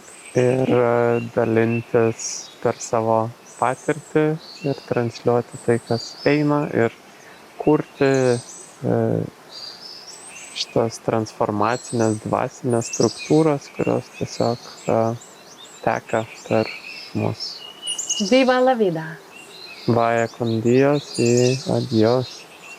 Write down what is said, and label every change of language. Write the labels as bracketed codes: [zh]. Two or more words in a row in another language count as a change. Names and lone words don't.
[lt] Ir dalintis per savo patirtį ir transliuoti tai, kas eina, ir kurti šitas transformacinės dvasinės struktūras, kurios tiesiog teka per mus. [es] Viva la vida. Vaya con Dios y adiós.